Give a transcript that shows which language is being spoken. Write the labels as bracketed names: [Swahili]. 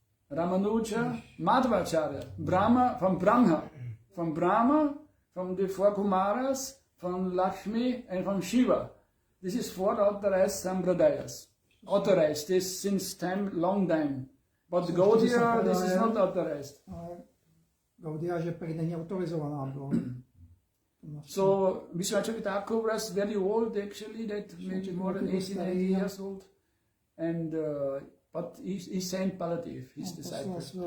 [English] Ramanuja, Madhvacharya, Brahma, from the four Kumaras, from Lakshmi, and from Shiva. This is four authorized Sampradayas. Authorized this since long time. But Gaudiya, this is not authorized. [Czech] Gaudiya, že prý není autorizovaná byla. [English] So Vishwachakra Thakur was very old actually, that maybe more than 80 years old. And but he sent Baladev, his disciple.